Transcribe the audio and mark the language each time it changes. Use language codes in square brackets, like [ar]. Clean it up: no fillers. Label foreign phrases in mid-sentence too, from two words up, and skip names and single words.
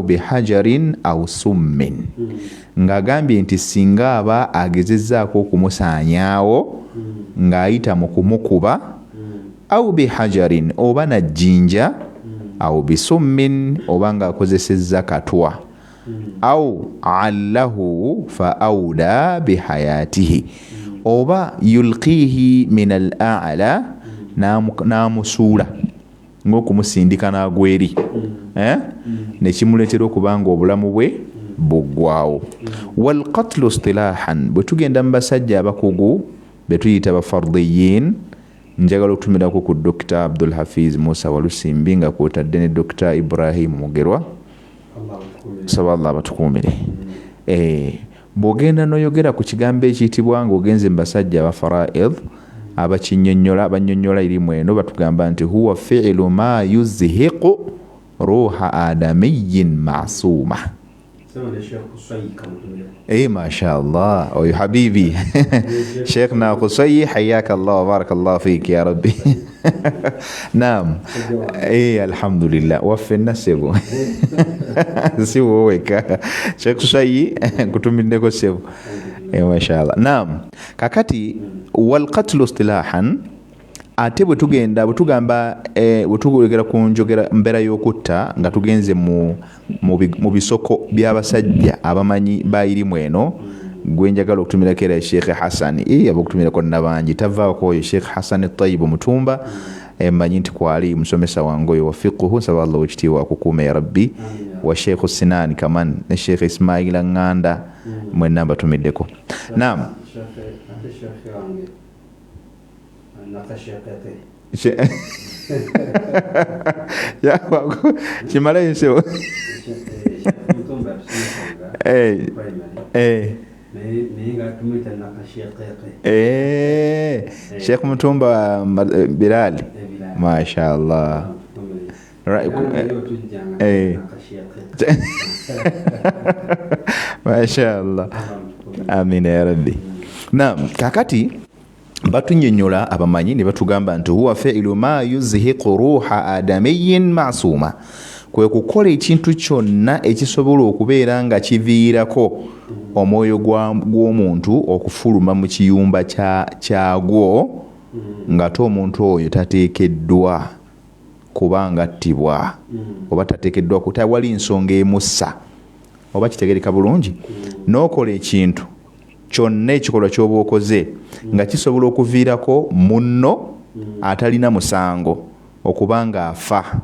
[ar] بحجارة أو سم [lg] ng'agambye nti singa aba agezezzaako okumusaanyaawo ng'ayita mu kumukuba au bihajarin oba na jjinja au bisummin oba ng'akozesezza katwa au [ar] الله فأودى بحياته [lg] oba [ar] يلقيه من الأعلى [lg] n'amusuula ng'okumusindika n'agweri nekimuleetera okubanga obulamu bwe buggwaawo [ar] والقتل اصطلاحا [lg] bwe tugenda mu basajja abakugu be tuyita bafardiyin njagala okutumirako ku Dr. Abdul Hafiz Musa Walusimbi nga kwotadde ne Dr. Ibrahim Mugerwa saba Allah batukuumire bw'ogenda n'oyogera ku kigambo ekiyitibwa ng'ogenze mu basajja abafaraid abannyonnyola irimu eno batugamba nti [ar] هو فعل ما يزهق روح آدمي معصوم ما شاء Allah oyo حبيبي شيخنا قصي حياك الله وبارك الله فيك يا رب نعم الحمد لله [lg] waffenna sebo si woweka [ar] Sheikh Qusay kutumindeko [lg] sebo [ar] ما شاء الله نعم [lg] kakati [ar] والقتل اصطلاحا [lg] ate bwe tugamba bwe tugera ku njogera mbeera y'okutta nga tugenze mu bisoko by'abasajja abamanyi bayirimu eno gwe njagala okutumirako era Sheikh Hassan abakutumirako nabangi tavaako oyo Sheikh Hassan Tayyib Mutumba mmanyi nti kwali musomesa wange oyo wa fiqhu nsaba Allah ekitiibwa akukuuma [ar] يا رب [lg] wa Sheikh Sinan Kaman ne Sheikh Ismail Nganda mwenna mbatumiddeko naam kimala enseo Sheikh Mutumba Bilal [ar] ما شاء الله ما شاء الله آمين يا رب نعم [lg] kakati batunnyonnyola abamanyi ne batugamba nti [ar] هو فعل ما يزهق روح آدمي معصوم [lg] kwe kukola ekintu kyonna ekisobola okubeera nga kiviirako omwoyo gw'omuntu okufuluma mu kiyumba kyagwo ng'ate omuntu oyo tateekeddwa kubanga attibwa oba tateekeddwa kutawali nsonga emussa oba kitegereka bulungi n'okola ekintu kyonna ekikolwa ky'oba okoze nga kisobola okuviirako munno atalina musango okubanga afa